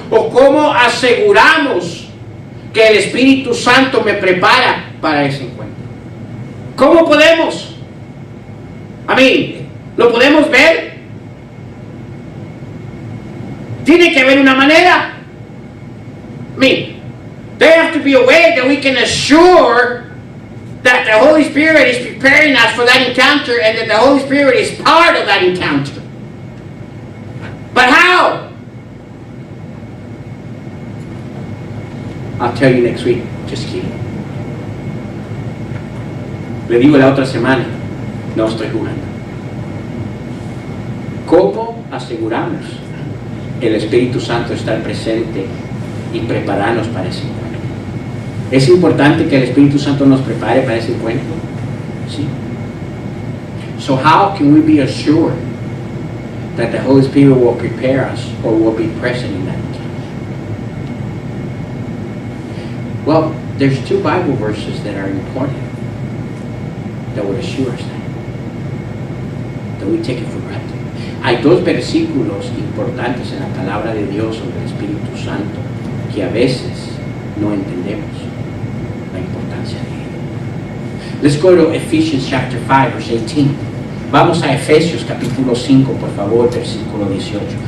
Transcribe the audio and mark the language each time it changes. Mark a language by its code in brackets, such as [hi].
[es] ¿O cómo aseguramos que el Espíritu Santo me prepara para ese encuentro? ¿Cómo podemos? ¿Lo podemos ver? Tiene que haber una manera. [en] There have to be a way that we can assure that the Holy Spirit is preparing us for that encounter and that the Holy Spirit is part of that encounter. But how? I'll tell you next week. Just kidding. [es] Le digo la otra semana, no estoy jugando. ¿Cómo aseguramos el Espíritu Santo estar presente y prepararnos para ese encuentro? ¿Es importante que el Espíritu Santo nos prepare para ese encuentro? Sí. [en] So how can we be assured that the Holy Spirit will prepare us or will be present in that encounter? Well, there's two Bible verses that are important that would assure us that we take it for granted. [es] Hay dos versículos importantes en la palabra de Dios sobre el Espíritu Santo que a veces no entendemos la importancia de él. [en] Let's go to Ephesians chapter 5, verse 18. [es] Vamos a Efesios capítulo 5, por favor, versículo 18.